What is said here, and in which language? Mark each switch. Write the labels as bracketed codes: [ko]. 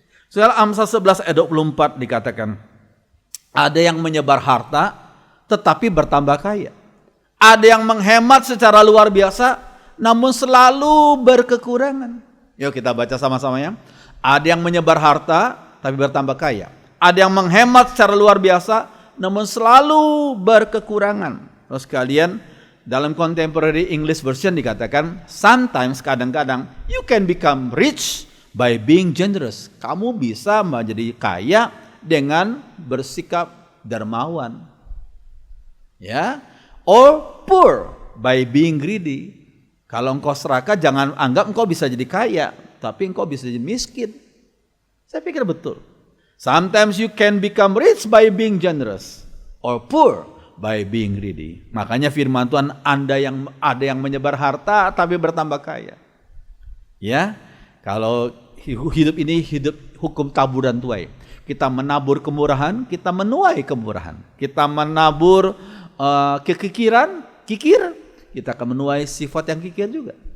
[id] Saudara, Amsal 11 ayat 24 dikatakan, ada yang menyebar harta tetapi bertambah kaya. Ada yang menghemat secara luar biasa namun selalu berkekurangan. Yuk kita baca sama-sama ya. Ada yang menyebar harta tapi bertambah kaya. Ada yang menghemat secara luar biasa namun selalu berkekurangan. Terus kalian, dalam Contemporary English Version dikatakan, [en] sometimes, [id] kadang-kadang, [en] you can become rich by being generous. [id] Kamu bisa menjadi kaya dengan bersikap dermawan. [en] Ya, or poor by being greedy. [id] Kalau engkau serakah, jangan anggap engkau bisa jadi kaya, tapi engkau bisa jadi miskin. Saya pikir betul. [en] Sometimes you can become rich by being generous, or poor by being greedy. [id] Makanya firman Tuhan, ada yang menyebar harta tapi bertambah kaya. Ya, kalau hidup ini hidup hukum tabur dan tuai. Kita menabur kemurahan, kita menuai kemurahan. Kita menabur kikir, kita akan menuai sifat yang kikir juga.